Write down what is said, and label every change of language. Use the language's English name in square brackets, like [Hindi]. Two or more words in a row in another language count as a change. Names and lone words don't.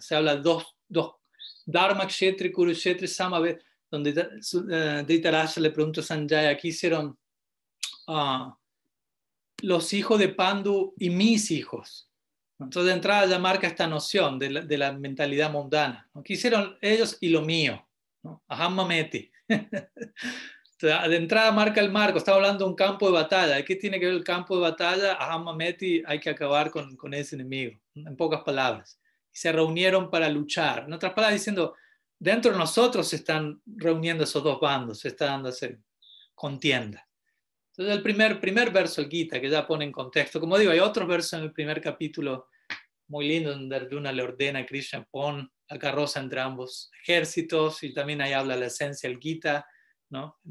[Spanish] Se habla dos [Sanskrit] Dharmakshetri Kurukshetri Samavita, [Spanish] donde Dhritarashtra le pregunta a Sanjaya, ¿qué hicieron los hijos de Pandu y mis hijos? Entonces de entrada ya marca esta noción de la mentalidad mundana, ¿no? ¿Qué hicieron ellos y lo mío? ¿No? [Sanskrit] Aham mameti. [Spanish] De entrada marca el marco, estamos hablando de un campo de batalla. ¿Qué tiene que ver el campo de batalla? [Sanskrit] Aham mameti, [Spanish] hay que acabar con ese enemigo, en pocas palabras. Y se reunieron para luchar. En otras palabras, diciendo, dentro de nosotros se están reuniendo esos dos bandos, se está dando esa contienda. Entonces el primer verso del Gita, que ya pone en contexto, como digo, hay otros versos en el primer capítulo muy lindo donde Arjuna le ordena a Krishna, pon la carroza entre ambos ejércitos, y también ahí habla la esencia del Gita, ¿no?